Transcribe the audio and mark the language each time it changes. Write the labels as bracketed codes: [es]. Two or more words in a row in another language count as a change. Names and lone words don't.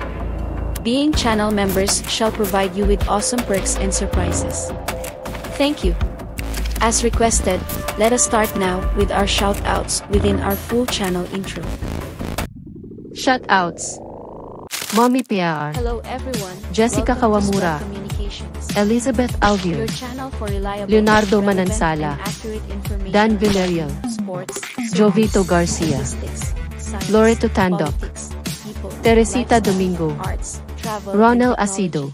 [en] Being channel members shall provide you with awesome perks and surprises. Thank you. As requested, let us start now with our shout-outs within our full channel intro. Shout-outs. Mommy PR. Hello everyone. Jessica Kawamura. Elizabeth Alvier. Leonardo Manansala. Dan Villarreal. Jovito Garcia. Loreto Tandok. Teresita Domingo. Ronel Acido.